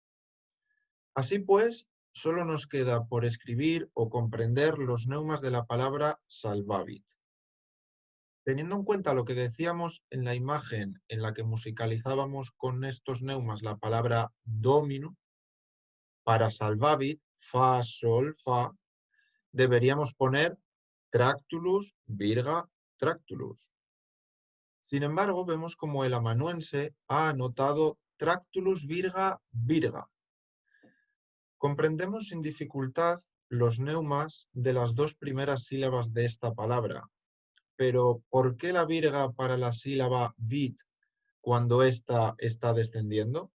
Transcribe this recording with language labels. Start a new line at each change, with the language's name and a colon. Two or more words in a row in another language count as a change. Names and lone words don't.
Spanish: Así pues, solo nos queda por escribir o comprender los neumas de la palabra salvavit. Teniendo en cuenta lo que decíamos en la imagen en la que musicalizábamos con estos neumas la palabra domino, para salvavit, fa, sol, fa, deberíamos poner tractulus, virga, tractulus. Sin embargo, vemos como el amanuense ha anotado Tractulus virga virga. Comprendemos sin dificultad los neumas de las dos primeras sílabas de esta palabra, pero ¿por qué la virga para la sílaba vit cuando ésta está descendiendo?